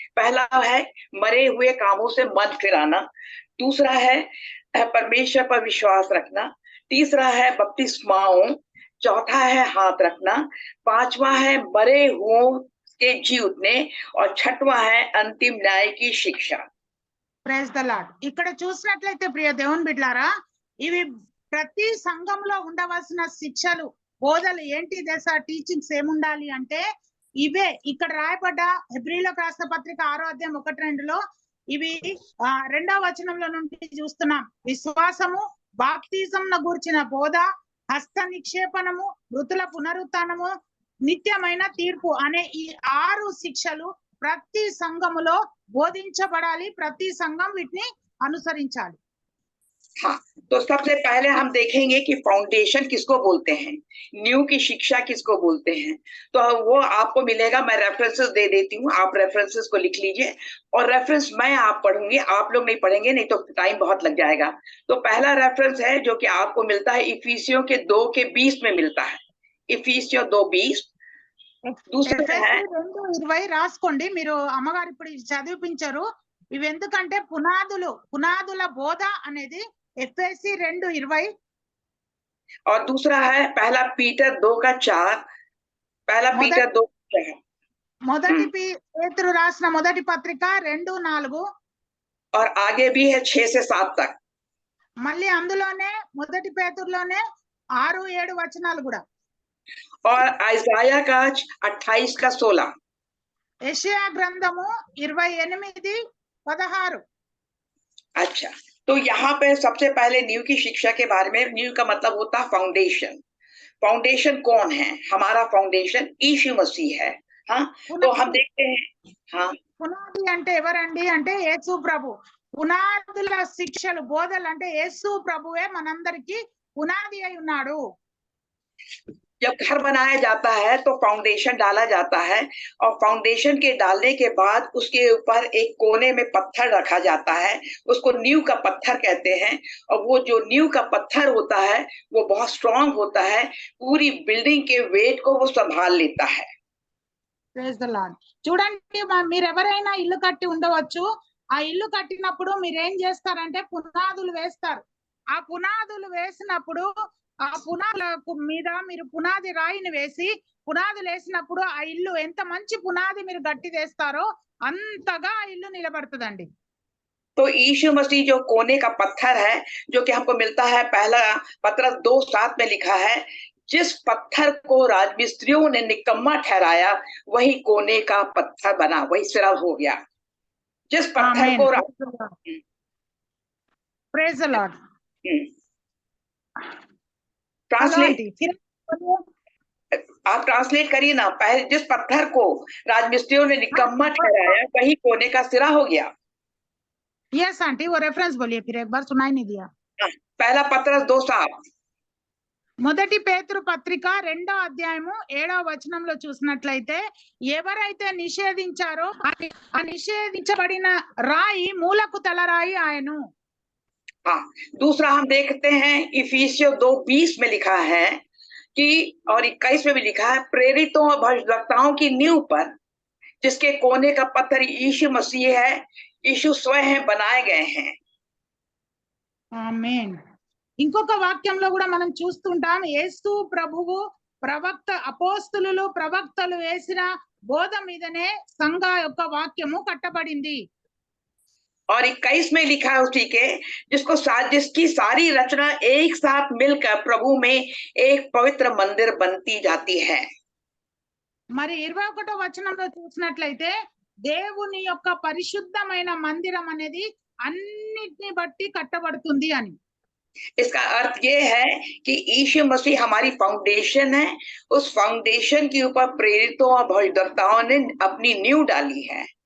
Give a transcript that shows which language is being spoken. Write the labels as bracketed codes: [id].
[hi] पहला है मरे हुए कामों से मन फिराना, दूसरा है परमेश्वर पर विश्वास रखना, तीसरा है बपतिस्माओं, चौथा है हाथ रखना, 5वां है मरे हुओं के जी उठने और 6वां है अंतिम न्याय की शिक्षा। [en] Praise the Lord. [te] ఇక్కడ చూసినట్లయితే ప్రియ దేవుని బిడ్డలారా, ఇవి ప్రతి సంఘంలో ఉండవలసిన శిక్షలు బోధలు ఏంటి దశ టీచింగ్స్ ఏముండాలి అంటే ఇవే ఇక్కడ రాయబడ్డ హెబ్రీలకు రాసిన పత్రిక 6వ అధ్యాయం 1-2లో ఇవి 2వ వచనంలో నుండి చూస్తున్నాం. విశ్వాసము, బాప్తిజం గూర్చిన బోధ, హస్త నిక్షేపణము, మృతుల పునరుత్థానము, నిత్యమైన తీర్పు అనే ఈ 6 శిక్షలు ప్రతి సంఘములో బోధించబడాలి. ప్రతి సంఘం వీటిని అనుసరించాలి. [hi] हाँ, तो सबसे पहले हम देखेंगे कि फाउंडेशन किसको बोलते हैं, न्यू की शिक्षा किसको बोलते हैं. तो वो आपको मिलेगा, मैं रेफरेंसेस दे देती हूँ, आप रेफरेंसेस को लिख लीजिए और रेफरेंस मैं आप पढ़ूंगी, आप लोग नहीं पढ़ेंगे, नहीं तो टाइम बहुत लग जाएगा. तो पहला रेफरेंस है जो कि आपको मिलता है इफिसियों के 2:20 में मिलता है, इफिसियों 2:20. दूसरा है [te] 2:20 రాసుకోండి. మీరు అమ్మగారు ఇప్పుడు చదివిపించారు. ఇవి ఎందుకంటే పునాదుల బోధ అనేది ఎఫ్ఎస్సి 2:20. [hi] और दूसरा है पहला पीटर 2:4, पहला पीटर 2:4. [te] మొదటి పేతురు రాసిన మొదటి పత్రిక 2:4. [hi] और आगे भी है 6 से 7 तक. [te] మళ్ళీ అందులోనే మొదటి పేతురులోనే 6-7 వచనాలు కూడా. [hi] और आइजाया का 28:16. [te] యెషయా గ్రంథము 28:16. [hi] अच्छा, तो यहाँ पे सबसे पहले न्यू की शिक्षा के बारे में, न्यू का मतलब होता है फाउंडेशन. फाउंडेशन कौन है? हमारा फाउंडेशन यीशु मसीह है. हाँ, तो हम देखते हैं. हाँ, [te] పునాది అంటే ఎవరండి అంటే యేసు ప్రభు. పునాదుల శిక్షలు బోధలు అంటే యేసు ప్రభువే మనందరికి పునాది అయి ఉన్నాడు. [hi] जब घर बनाया जाता है तो फाउंडेशन डाला जाता है और फाउंडेशन के डालने के बाद उसके ऊपर एक कोने में पत्थर रखा जाता है, उसको नींव का पत्थर कहते हैं. और वो जो नींव का पत्थर होता है वो बहुत स्ट्रांग होता है, पूरी बिल्डिंग के वेट को वो संभाल लेता है. [en] Praise the Lord. [te] చూడండి, మీరు ఎవరైనా ఇల్లు కట్టి ఉండవచ్చు. ఆ ఇల్లు కట్టినప్పుడు మీరు ఏం చేస్తారంటే పునాదులు వేస్తారు. ఆ పునాదులు వేసినప్పుడు ఆ పునాదుల మీద మీరు పునాది రాయిని వేసి పునాదులు వేసినప్పుడు ఆ ఇల్లు ఎంత మంచి పునాది మీరు గట్టి వేస్తారో అంతగా ఆ ఇల్లు నిలబడుతుందండి. [hi] तो यीशु मसीह जो कोने का पत्थर है, जो कि हमको मिलता है पहला पत्रस 2:7 में लिखा है, जिस पत्थर को राजमिस्त्रियों ने निकम्मा ठहराया वही कोने का पत्थर बना, वही सिरा हो गया. जिस पत्थर को [en] Praise the Lord. [hi] ट्रांसलेट, आप ट्रांसलेट करिए ना. पहले जिस पत्थर को राजमिस्त्रियों ने निकम्मा ठहराया वही कोने का सिरा हो गया. यस आंटी, वो रेफरेंस बोलिए फिर एक बार, सुनाई नहीं दिया. पहला पत्रस 2:7. [te] మొదటి పేతురు పత్రిక 2వ అధ్యాయము 7వ వచనంలో చూసినట్లయితే ఎవరైతే నిషేధించారో ఆ నిషేధించబడిన రాయి మూలకు తలరాయి ఆయను. [hi] हाँ, दूसरा हम देखते हैं इफिसियों 2:20 में लिखा है कि, और 21 में भी लिखा है, प्रेरितों और भविष्यवक्ताओं की नींव पर जिसके कोने का पत्थर यीशु मसीह है, यीशु स्वयं बनाए गए हैं. [te] ఆమేన్. ఇంకొక వాక్యంలో కూడా మనం చూస్తుంటాం, యేసు ప్రభువు ప్రవక్తలు వేసిన బోధ మీదనే సంఘ యొక్క వాక్యము కట్టబడింది. [hi] और 21 में लिखा है उसी के, जिसकी सारी रचना एक साथ मिलकर प्रभु में एक पवित्र मंदिर बनती जाती है. [te] మరి 21వ వచనంలో చూసినట్లయితే దేవుని యొక్క పరిశుద్ధమైన మందిరం అనేది అన్నిటిని బట్టి కట్టబడుతుంది అని. [hi] इसका अर्थ ये है कि यीशु मसीह हमारी फाउंडेशन है. उस फाउंडेशन के ऊपर प्रेरितों और भविष्यवक्ताओं ने अपनी नींव डाली है.